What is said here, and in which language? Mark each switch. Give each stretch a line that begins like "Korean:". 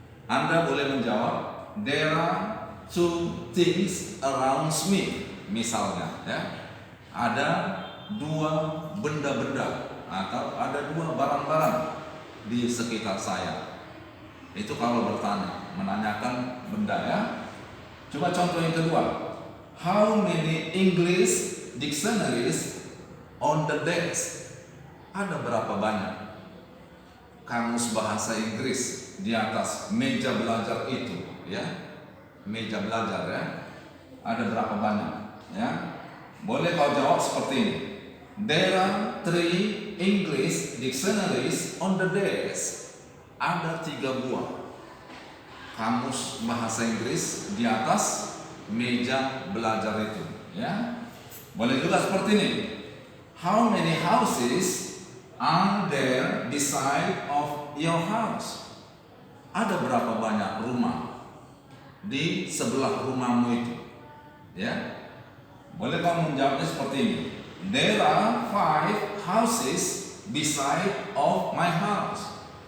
Indonesian: Anda boleh menjawab,
English: there are two things around me.
Indonesian: Misalnya, ya, ada dua benda-benda atau ada dua barang-barang di sekitar saya. Itu kalau bertanya, menanyakan benda, ya. Coba contoh yang kedua,
English: how many English dictionaries on the desk?
Indonesian: Ada berapa banyak kamus bahasa Inggris di atas meja belajar itu, ya? Meja belajar, ya. Ada berapa banyak, ya? Boleh kau jawab seperti ini.
English: There are 3 English dictionaries on the desk.
Indonesian: Ada 3 buah kamus bahasa Inggris di atas meja belajar itu, ya. Boleh juga seperti ini.
English: How many houses are there beside of your house?
Indonesian: Ada berapa banyak rumah di sebelah rumahmu itu, ya. Boleh kamu menjawabnya seperti ini.
English: There are 5 houses beside of my house.